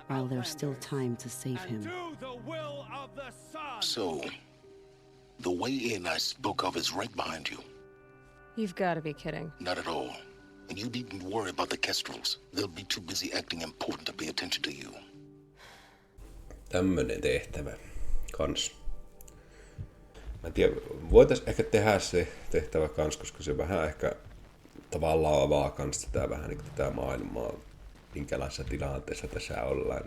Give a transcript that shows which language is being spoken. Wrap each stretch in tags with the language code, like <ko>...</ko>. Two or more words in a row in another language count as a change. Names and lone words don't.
<en>while there's still Outlanders, time to save and him. do the will of the sun. So, the way in I spoke of is right behind you. You've got to be kidding. Not at all. And you needn't worry about the kestrels. They'll be too busy acting important to pay attention to you.</en> <fi>Tämmönen tehtävä kans. Mä en tiedä, voitais ehkä tehdä se tehtävä kans, koska se vähän ehkä tavallaan avaa kans tätä vähän niin tätä maailmaa, minkälaisessa tilanteessa tässä ollaan.</fi>